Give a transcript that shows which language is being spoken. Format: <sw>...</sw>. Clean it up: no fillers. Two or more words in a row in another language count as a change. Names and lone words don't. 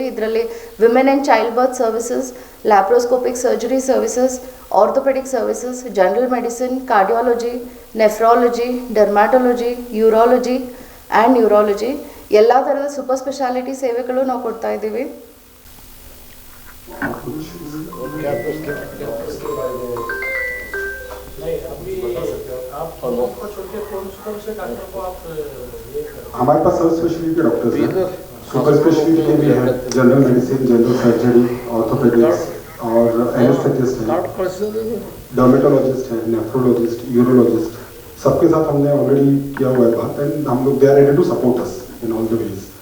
<en>ಇದರಲ್ಲಿ women and child birth services, laparoscopic surgery services, orthopedic services, general medicine, cardiology, nephrology, dermatology, urology and neurology,</en> <kn>ಎಲ್ಲ ಥರದ</kn> <en>super specialty</en> <kn>ಸೇವೆಗಳು ನಾವು ಕೊಡ್ತಾ ಇದ್ದೀವಿ.</kn> <hi>हमारे पास सब</hi> <en>specialty doctors</en> <hi>हैं,</hi> <en>super specialty</en> <hi>के भी हैं,</hi> <en>general medicine, general surgery, orthopedics</en> <hi>और एनेस्थेटिस्ट हैं, डर्मेटोलॉजिस्ट हैं,</hi> <en>nephrologist, urologist,</en> <hi>सबके साथ हमने ऑलरेडी किया हुआ है बात एंड हम लोग</hi> <en>they are ready to support us in all the ways.</en>